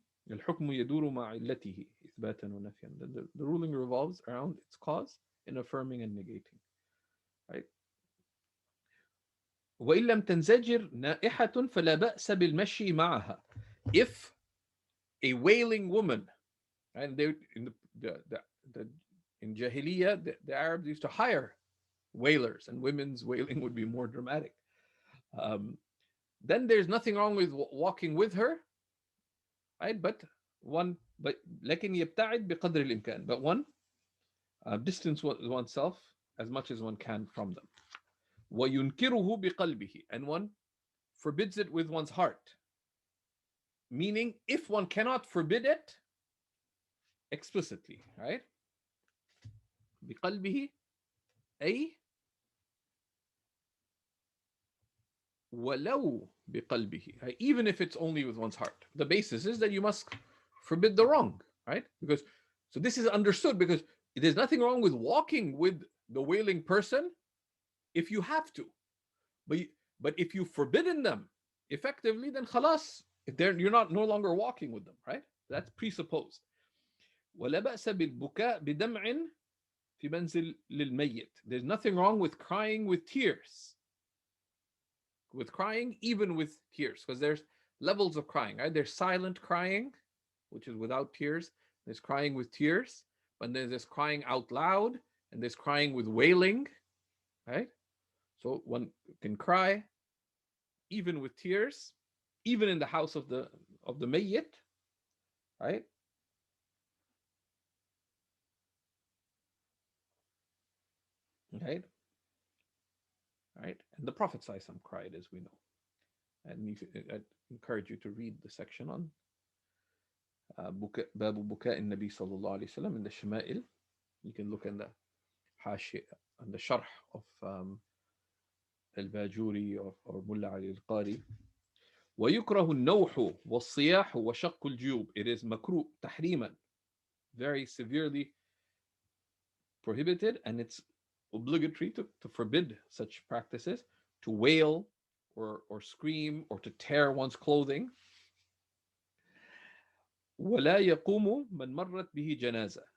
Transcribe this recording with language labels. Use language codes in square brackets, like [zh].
[ar] الحكم يدور مع علته إثباتا ونفيا. [en] The ruling revolves around its cause in affirming and negating. Right? [ar] وإن لم تنزجر نائحة فلا بأس بالمشي معها. [en] If a wailing woman, and they in the in Jahiliyyah, the Arabs used to hire wailers, and women's wailing would be more dramatic. Um, then there's nothing wrong with walking with her, right? [ar] But لكن يبتعد بقدر الإمكان. [en] But one distance oneself as much as one can from them. وينكره بقلبه, and one forbids it with one's heart. Meaning, if one cannot forbid it explicitly, right? بقلبه أي ولو بقلبه, even if it's only with one's heart. The basis is that you must forbid the wrong, right? Because so this is understood, because there's nothing wrong with walking with the wailing person if you have to, but if you've forbidden them effectively, then khalas, you're not no longer walking with them, right? That's presupposed. [ar] ولا بأس بالبكاء بدمع في منزل للميت. [en] There's nothing wrong with crying with tears. With crying, even with tears, because there's levels of crying, right? There's silent crying, which is without tears. There's crying with tears, but then there's crying out loud, and there's crying with wailing, right? So one can cry even with tears, even in the house of the mayyit, right? Right, right. And the Prophet ﷺ cried, as we know. And I encourage you to read the section on باب بكاء النبي صلى الله عليه وسلم in the Shama'il. You can look in the Hashi and the Sharh of Al-Bajuri or Mulla Ali al-Qari. [ar] ويكره النوح والصياح وشق الجيوب. [en] It is makruh tahriman, very severely prohibited, and it's obligatory to forbid such practices, to wail or scream or to tear one's clothing. [ar] ولا يقوم من مرت به جنازة.